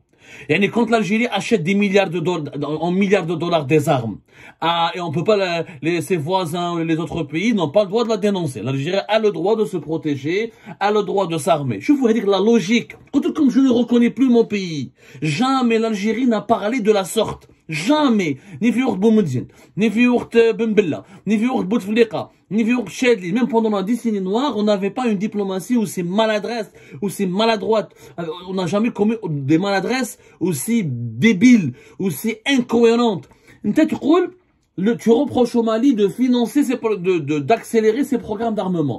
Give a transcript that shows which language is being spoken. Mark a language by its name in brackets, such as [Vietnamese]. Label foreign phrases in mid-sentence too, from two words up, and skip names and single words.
[French] Et quand l'Algérie achète des milliards de dollars des armes, et on peut pas, ses voisins, les autres pays n'ont pas le droit de la dénoncer. L'Algérie a le droit de se protéger, a le droit de s'armer. Je voudrais dire la logique. Comme je ne reconnais plus mon pays, jamais l'Algérie n'a parlé de la sorte. Jamais. [Arabic] ني في وقت بومدين، ني في وقت بن بلة، ني في وقت بوتفليقة، ني في وقت شاذلي. [French] Même pendant la décennie noire, on n'avait pas une diplomatie aussi maladresse, aussi maladroite. On n'a jamais commis des maladresses aussi débiles, aussi incohérentes. Tu reproches au Mali de financer, d'accélérer ses programmes d'armement.